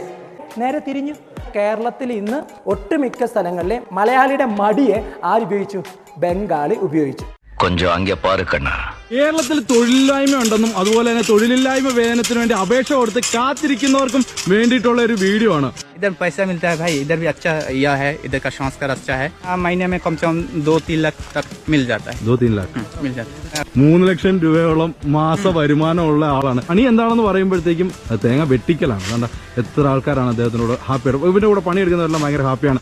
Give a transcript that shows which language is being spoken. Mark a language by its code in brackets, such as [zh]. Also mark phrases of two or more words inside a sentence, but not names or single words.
[ml] നേരെ തിരിഞ്ഞു. കേരളത്തിൽ ഇന്ന് ഒട്ടുമിക്ക സ്ഥലങ്ങളിലെ മലയാളിയുടെ മടിയെ ആരുപയോഗിച്ചു? ബംഗാളി ഉപയോഗിച്ചു. കേരളത്തിൽ തൊഴിലില്ലായ്മ ഉണ്ടെന്നും അതുപോലെ തന്നെ തൊഴിലില്ലായ്മ വേതനത്തിന് വേണ്ടി അപേക്ഷ കൊടുത്ത് കാത്തിരിക്കുന്നവർക്കും വേണ്ടിയിട്ടുള്ള ഒരു വീഡിയോ ആണ്. [hi] इधर पैसा मिलता है भाई, इधर भी अच्छा यह है, इधर का संस्कार अच्छा है. महीने में कम से कम 2-3 लाख तक मिल जाता है. 2-3 लाख मिल जाता है. [ml] 3 ലക്ഷം രൂപയോളം മാസ വരുമാനമുള്ള ആളാണ്. പണി എന്താണെന്ന് പറയുമ്പോഴത്തേക്കും തേങ്ങ വെട്ടിക്കലാണ്. കണ്ട എത്ര ആൾക്കാരാണ് അദ്ദേഹത്തിനോട് ഹാപ്പിയാണ്. ഇവരുടെ കൂടെ പണിയെടുക്കുന്നവരെല്ലാം ഭയങ്കര ഹാപ്പിയാണ്.